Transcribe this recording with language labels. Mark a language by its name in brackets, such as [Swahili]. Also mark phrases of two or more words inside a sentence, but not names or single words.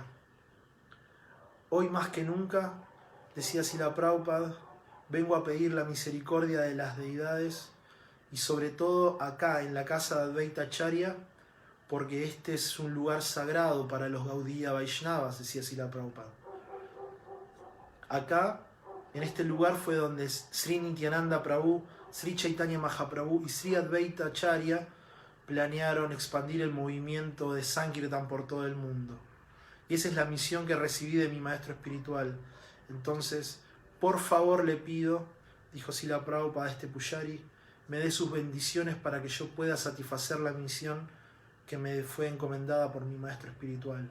[Spanish] Hoy más que nunca, decía Srila Prabhupada, vengo a pedir la misericordia de las deidades y sobre todo acá en la casa de Advaita Acharya, porque este es un lugar sagrado para los Gaudiya Vaishnavas, decía Srila Prabhupada. Acá, en este lugar, fue donde Sri Nityananda Prabhu, Sri Chaitanya Mahaprabhu y Sri Advaita Acharya planearon expandir el movimiento de Sankirtan por todo el mundo. Y esa es la misión que recibí de mi maestro espiritual. Entonces, por favor le pido, dijo Srila Prabhupada a este Pujari, me dé sus bendiciones para que yo pueda satisfacer la misión que me fue encomendada por mi maestro espiritual.